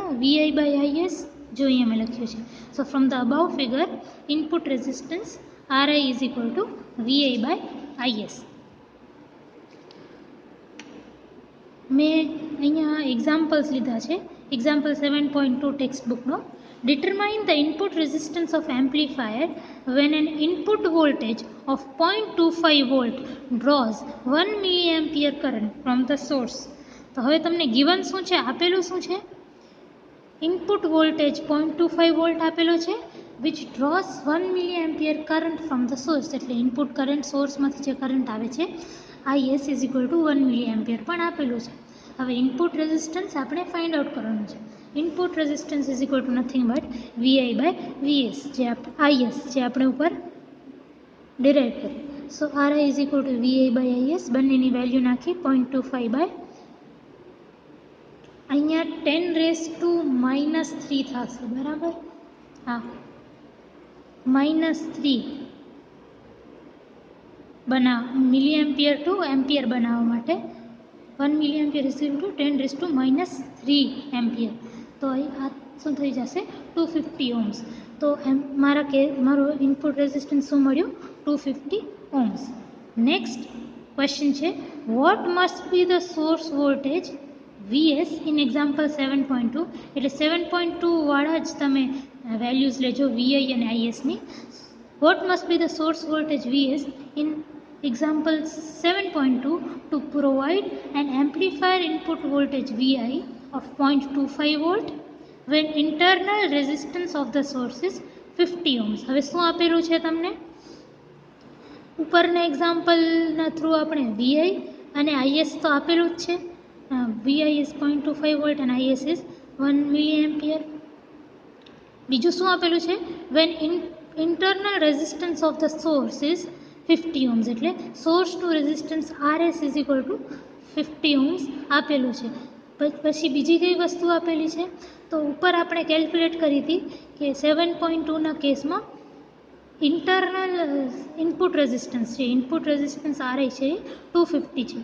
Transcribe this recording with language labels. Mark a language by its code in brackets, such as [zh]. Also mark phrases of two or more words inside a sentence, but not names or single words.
[en] VI by IS [gu] જો અહીંયા મેં લખ્યું છે. [en] so from the above figure input resistance RI is equal to VI by IS. [gu] મેં અહીંયા એક્ઝામ્પલ્સ લીધા છે. એક્ઝામ્પલ 7.2 ટેક્સ્ટ બુકનો. [en] Determine the input resistance of amplifier when an input voltage of 0.25 volt draws 1 milliampere current from the source. [gu] તો હવે તમને given શું છે, આપેલું શું છે? [en] input voltage 0.25 volt [gu] આપેલો છે [en] which draws 1 milliampere current from the source. [gu] એટલે [en] input current [gu] સોર્સમાંથી જે કરંટ આવે છે [en] IS is equal to 1 milliampere [gu] પણ આપેલું છે. હવે [en] input resistance [gu] આપણે [en] find out [gu] કરવાનું છે. [en] input resistance is equal to nothing but VI by VS, [gu] જે આઈએસ જે આપણે ઉપર ડિરાઇવ કરી. [en] so RI is equal to VI by IS. [gu] બંનેની વેલ્યુ નાખી 0.25 બાય અહીંયા 10⁻³ થશે. બરાબર? હા, -3 મિલીએમ્પિયર ટુ એમ્પિયર બનાવવા માટે [en] 1 milliampere is equal to 10⁻³ [gu] એમ્પિયર. તો અહીં આ શું થઈ જશે? 250 ohms. તો મારો ઇનપુટ રેઝિસ્ટન્સ શું મળ્યું? 250 ohms. [en] next question છે, what must be the source voltage VS in example 7.2. [gu] એટલે 7.2 વાળા જ તમે વેલ્યુઝ લેજો VI અને ISની. [en] what must be the source voltage VS in example 7.2 to provide an amplifier input voltage VI of 0.25 volt when internal resistance of the source is 50 ohms. [gu] હવે શું આપેલું છે તમને? ઉપરના એક્ઝામ્પલના થ્રુ આપણે VI અને IS તો આપેલું જ છે. [en] VI is 0.25 volt and IS is 1 milliampere. [gu] બીજું શું આપેલું છે? [en] when internal resistance of the source is 50 ohms. [gu] એટલે સોર્સનું રેઝિસ્ટન્સ [en] RS is equal to 50 ohms [gu] આપેલું છે. પછી બીજી કઈ વસ્તુ આપેલી છે? તો ઉપર આપણે કેલ્ક્યુલેટ કરી હતી કે 7.2ના કેસમાં [en] internal input resistance [gu] છે, [en] input resistance RI [gu] છે એ 250 છે.